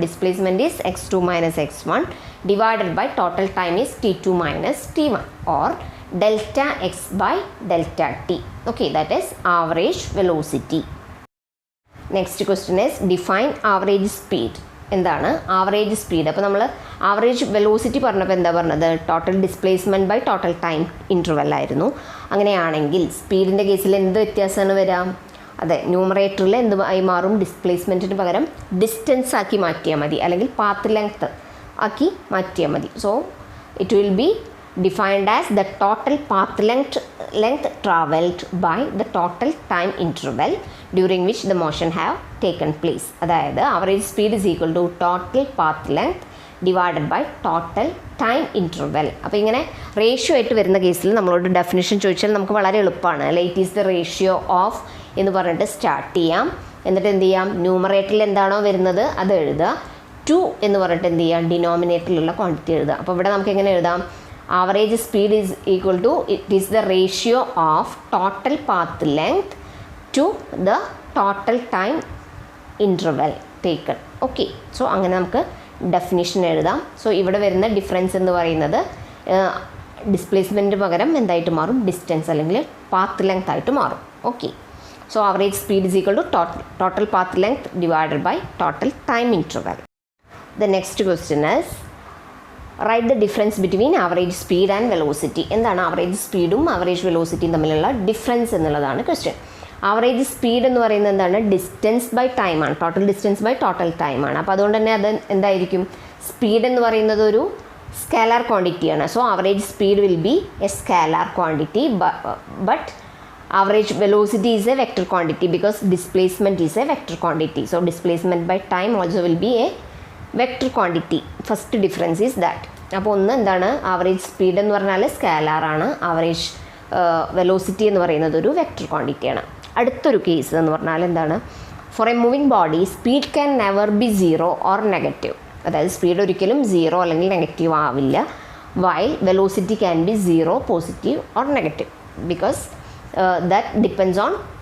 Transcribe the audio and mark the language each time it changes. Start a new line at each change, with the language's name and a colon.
English: Displacement is x2 minus x1 divided by total time is t2 minus t1, or delta x by delta t. Okay, that is average velocity. Next question is define average speed.
Malayalam: എന്താണ് average speed? അപ്പോൾ നമ്മൾ average velocity പറഞ്ഞപ്പോൾ എന്താ പറഞ്ഞത്,
English: total displacement by total time interval
Malayalam: ആയിരുന്നു. അങ്ങനെയാണെങ്കിൽ സ്പീഡിൻ്റെ കേസിൽ എന്ത് വ്യത്യാസമാണ് വരാം, അതെ ന്യൂമറേറ്ററിൽ എന്ത് ആയി മാറും, ഡിസ്പ്ലേസ്മെൻറ്റിന് പകരം ഡിസ്റ്റൻസ് ആക്കി മാറ്റിയാൽ മതി, അല്ലെങ്കിൽ പാത്ത് ലെങ്ത് ആക്കി മാറ്റിയാൽ മതി.
English: So it will be defined as the total path length traveled by the total time interval during which the motion have taken place. അതായത് average speed is equal to total path length divided by total time interval.
Malayalam: അപ്പോൾ ഇങ്ങനെ ratio ആയിട്ട് വരുന്ന കേസിൽ നമ്മളോട് definition ചോദിച്ചാൽ നമുക്ക് വളരെ എളുപ്പമാണ് അല്ലേ. It is the ratio of എന്ന് പറഞ്ഞിട്ട് സ്റ്റാർട്ട് ചെയ്യാം. എന്നിട്ട് എന്ത് ചെയ്യാം, ന്യൂമറേറ്ററിൽ എന്താണോ വരുന്നത് അത് എഴുതുക. 2 എന്ന് പറഞ്ഞിട്ട് എന്ത് ചെയ്യാം, ഡിനോമിനേറ്ററിലുള്ള ക്വാണ്ടിറ്റി എഴുതുക. അപ്പോൾ ഇവിടെ നമുക്ക് എങ്ങനെ എഴുതാം,
English: average speed is equal to, it is the ratio of total path length to the total time interval taken.
Malayalam: Okay, so അങ്ങനെ നമുക്ക് ഡെഫിനിഷൻ എഴുതാം. സോ ഇവിടെ വരുന്ന ഡിഫറൻസ് എന്ന് പറയുന്നത് ഡിസ്പ്ലേസ്മെൻറ്റ് പകരം എന്തായിട്ട് മാറും, ഡിസ്റ്റൻസ് അല്ലെങ്കിൽ പാത്ത് ലെങ്ത് ആയിട്ട് മാറും.
English: Okay, so average speed is equal to total path length divided by total time interval. The next question is write the difference between average speed and velocity.
Malayalam: എന്താണ് average സ്പീഡും average വെലോസിറ്റിയും തമ്മിലുള്ള difference എന്നുള്ളതാണ് question. Average speed എന്ന് പറയുന്നത് എന്താണ്, distance by ടൈമാണ്, total distance by total ടൈമാണ്. അപ്പോൾ അതുകൊണ്ട് തന്നെ അത് എന്തായിരിക്കും, സ്പീഡ് എന്ന് പറയുന്നത് ഒരു scalar ക്വാണ്ടിറ്റിയാണ്.
English: So average speed will be a scalar quantity, but average velocity is a vector quantity because displacement is a vector quantity. So displacement by time also will be a vector quantity. First difference is that.
Malayalam: അപ്പോൾ ഒന്ന് എന്താണ്, average speed എന്ന് പറഞ്ഞാൽ സ്കാലാറാണ്, average velocity എന്ന് പറയുന്നത് ഒരു vector ക്വാണ്ടിറ്റിയാണ്. അടുത്തൊരു case എന്ന് പറഞ്ഞാൽ എന്താണ്,
English: For a moving body speed can never be zero or negative.
Malayalam: അതായത് സ്പീഡ് ഒരിക്കലും സീറോ അല്ലെങ്കിൽ നെഗറ്റീവ് ആവില്ല,
English: while velocity can be zero, positive or negative, because that depends on